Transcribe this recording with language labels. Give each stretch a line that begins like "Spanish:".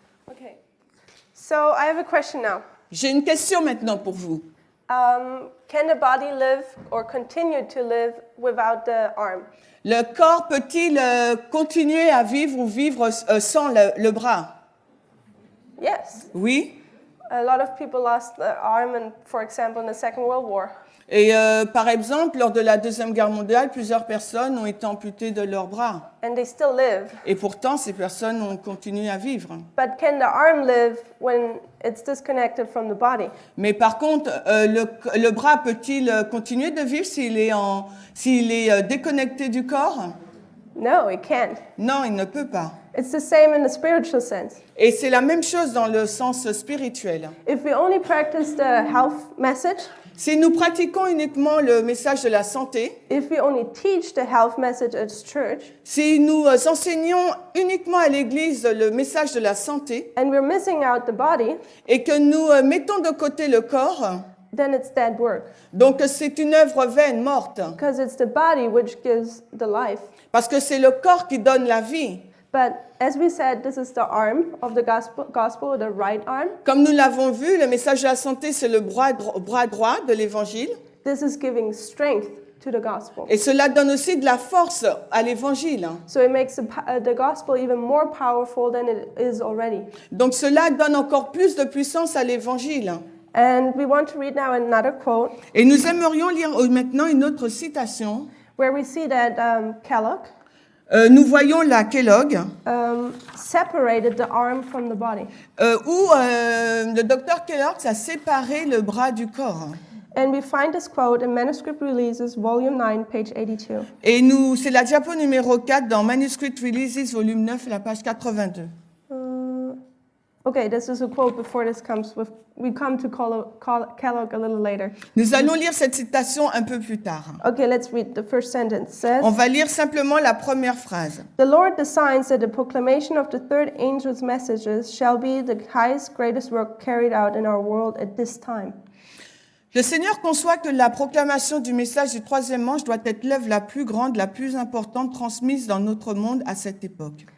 English: Okay. So I have a question now.
French: J'ai une question maintenant pour vous.
English: Can the body live or continue to live without the arm?
French: Le corps peut-il continuer à vivre ou vivre sans le bras?
English: Yes.
French: Oui.
English: A lot of people lost their arm, for example, in the Second World War.
French: Et par exemple, lors de la Deuxième Guerre mondiale, plusieurs personnes ont été amputées de leurs bras.
English: And they still live.
French: Et pourtant, ces personnes ont continué à vivre.
English: But can the arm live when it's disconnected from the body?
French: Mais par contre, le bras peut-il continuer de vivre s'il est déconnecté du corps?
English: No, it can't.
French: Non, il ne peut pas.
English: It's the same in the spiritual sense.
French: Et c'est la même chose dans le sens spirituel.
English: If we only practice the health message,
French: Si nous pratiquons uniquement le message de la santé,
English: if we only teach the health message at church,
French: si nous enseignons uniquement à l'Église le message de la santé
English: and we're missing out the body,
French: et que nous mettons de côté le corps,
English: then it's dead work.
French: donc c'est une œuvre vaine, morte,
English: Because it's the body which gives the life.
French: parce que c'est le corps qui donne la vie.
English: But as we said, this is the arm of the gospel, the right arm.
French: Comme nous l'avons vu, le message de la santé, c'est le bras droit de l'Évangile.
English: This is giving strength to the gospel.
French: Et cela donne aussi de la force à l'Évangile.
English: So it makes the gospel even more powerful than it is already.
French: Donc cela donne encore plus de puissance à l'Évangile.
English: And we want to read now another quote
French: Et nous aimerions lire maintenant une autre citation.
English: where we see that Kellogg
French: Nous voyons la Kellogg,
English: separated the arm from the body.
French: où le docteur Kellogg a séparé le bras du corps.
English: And we find this quote in Manuscript Releases, Volume 9, page 82.
French: Et c'est la diapo numéro 4 dans Manuscript Releases, volume 9, la page 82.
English: Okay, this is a quote before this comes with. We come to Kellogg a little later.
French: Nous allons lire cette citation un peu plus tard.
English: Okay, let's read the first sentence. It says,
French: On va lire simplement la première phrase.
English: "The Lord designs that the proclamation of the third angel's messages shall be the highest, greatest work carried out in our world at this time."
French: Le Seigneur conçoit que la proclamation du message du troisième ange doit être l'œuvre la plus grande, la plus importante transmise dans notre monde à cette époque.